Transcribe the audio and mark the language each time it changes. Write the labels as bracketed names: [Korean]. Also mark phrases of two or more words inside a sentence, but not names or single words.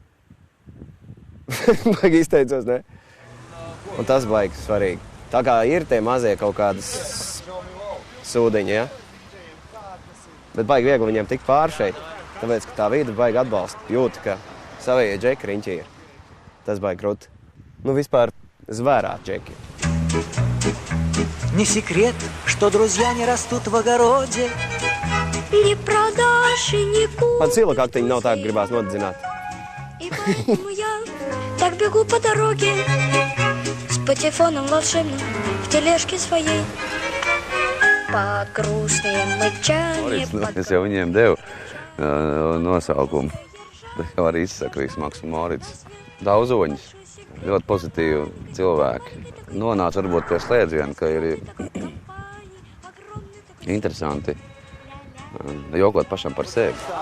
[Latvian] Baigi izteicos, ne? Un tas baigi svarīgi. Tā kā ir tie mazie kaut kādas sūdiņi, ja? Bet baigi viegli viņiem tikt pāri šeit. Tāpēc, ka tā vīda baigi atbalsta. Jūta, ka savējie džeki riņķi ir. Tas baigi krūti. Vispār zvērā džeki. [Russian] Не секрет, что друзья не растут в огороде. Не продашь и не купишь. [Latvian] Pat sila kaktiņi nav tā, ka gribās nodedzināt. [Russian] И поэтому я так бегу по дороге с патефоном волшебным в тележке своей. Под грустные мычания. [Latvian] Es jau viņiem devu nosaukumu. Tas jau arī izsaka visu Maksu Morits. Daudzoņus, ļoti pozitīvi cilvēki. Nonāca varbūt pie slēdziena, ka ir interesanti jokot pašam par sevi.